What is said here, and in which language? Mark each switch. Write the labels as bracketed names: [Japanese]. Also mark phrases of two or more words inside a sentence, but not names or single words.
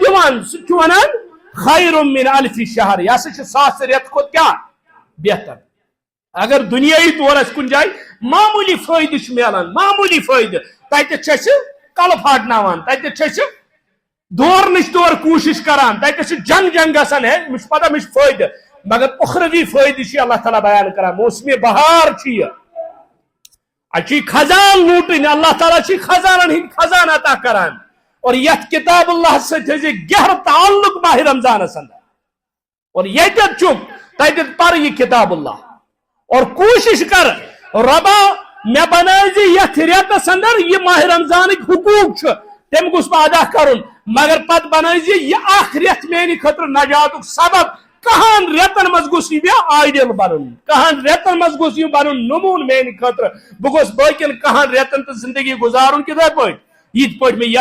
[Kashmiri] دِوان سُہ چھُ ونان [Arabic] خیر من الف شہر [Kashmiri] یہ ہسا چھُ 1000 رٮ۪تہٕ کھۄتہٕ کیاہ بہتر اگر دُنیٲیی طور آسہِ کُنہِ جایہِ معموٗلی فٲیدٕ چھُ میلان معموٗلی فٲیدٕ تتہِ چھِ أسۍ کلہٕ پھاٹناوان تتہِ چھِ أسۍ دورنٕچ طور کوٗشش کران تتہِ چھِ جنگ گژھان ہے مےٚ چھُ پتہ مےٚ چھُ فٲیدٕ مگر اُخروی فٲیدٕ چھُ اللہ تعالیٰ بیان کران موسمِ بہار چھُ یہِ اتہِ چھُ خزان لوٗٹٕنۍ اللہ تعالیٰ چھُ خزانن ہٕنٛدۍ خزان عطا کران اور یتھ [Arabic] کتاب اللہ [Kashmiri] سۭتۍ تھٲیزِ گہرٕ تعلق ماہ رمضانس اندر اور ییٚتٮ۪تھ چھُکھ تتٮ۪تھ پر یہ [Arabic] کتاب اللہ [Kashmiri] اور کوٗشش کر رۄبا مےٚ بنٲیزِ یتھ رٮ۪تس اندر یہ ماہ رمضانٕکۍ حقوٗق چھُ تِم گوٚژھ بہٕ ادا کرُن مگر پتہٕ بنٲیزِ یہِ اکھ رٮ۪تھ میانہِ خٲطرٕ نجاتُک سبب کہن رٮ۪تن منٛز گوٚژھ یہِ مےٚ آیڈل بنُن کہن رٮ۪تن منٛز گوٚژھ یہِ بنُن نموٗن میانہِ خٲطرٕ بہٕ گوٚژھ باقین کہن رٮ۪تن تہٕ زندگی گُزارُن کِتھے پٲٹھۍ یِتھ پٲٹھۍ مےٚ